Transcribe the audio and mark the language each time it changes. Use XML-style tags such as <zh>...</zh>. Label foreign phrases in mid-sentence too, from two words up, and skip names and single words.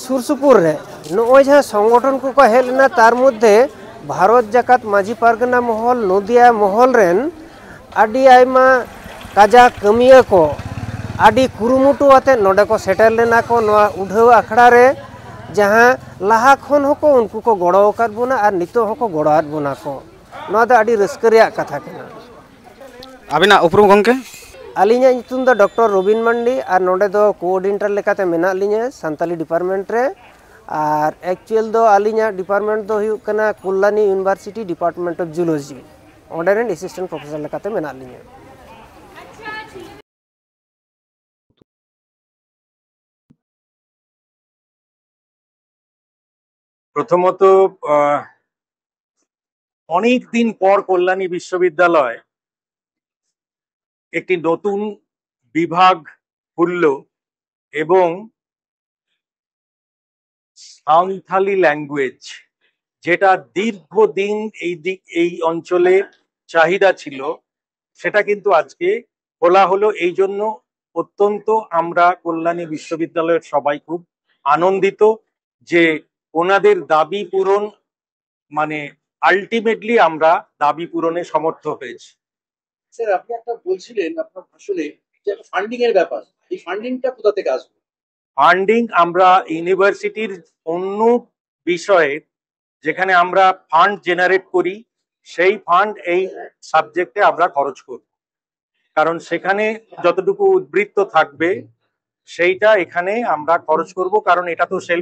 <sat>सुरसुपुर रे नो जहां संगठन को हे लेना तार मध्य भारत जाकात माझी पारगना महल नदिया महल रेन आदि आयमा काजा कमिया को आदि कुरुमुटु आते नोडे को सेटल लेना को नवा उढ़ाव अखड़ा रे जहां लाहा खन होको उनको को गड़ो आकाद बोना और नितो होको गड़ो आद बोना को नवा द आदि रस्का रिया कथा कना अबिना उपरुम गोंके अलिंगा नितुम द डॉक्टर रोबिन मंडी और नोडे दो कोऑर्डिनेटर लेकाते मेना लिंगा सानताली डिपार्टमेंट रे और एक्चुअल दो अलिंगा डिपार्टमेंट दो हुई कना</sat> <en>Kalyani University Department of Zoology order and Assistant Professor</en> <sat>लेकाते मेना लिंगा</sat> <bn>প্রথমত অনেক দিন পর কল্যাণী বিশ্ববিদ্যালয় এক নতুন বিভাগ খুললো এবং সান্থালি ল্যাঙ্গুয়েজ যেটা দীর্ঘদিন অঞ্চলে চাহিদা ছিলো সেটা কিন্তু আজকে খোলা হলো এই জন্য অত্যন্ত আমরা কল্যাণী বিশ্ববিদ্যালয়ের সবাই খুব আনন্দিত যে ওনাদের দাবি পূরণ মানে আল্টিমেটলি আমরা দাবি পূরণে সমর্থ হয়েছি। স্যার আপনি একটা বলছিলেন আপনার ভাষণে যে ফান্ডিং এর ব্যাপার এই ফান্ডিংটা কোথা থেকে আসবে ফান্ডিং আমরা ইউনিভার্সিটির অন্য বিষয়ে যেখানে আমরা ফান্ড জেনারেট করি সেই ফান্ড এই সাবজেক্টে আমরা খরচ করব কারণ সেখানে যতটুকু উদ্বৃত্ত থাকবে সেইটা এখানে আমরা খরচ করব কারণ এটা তো সেলফ</bn>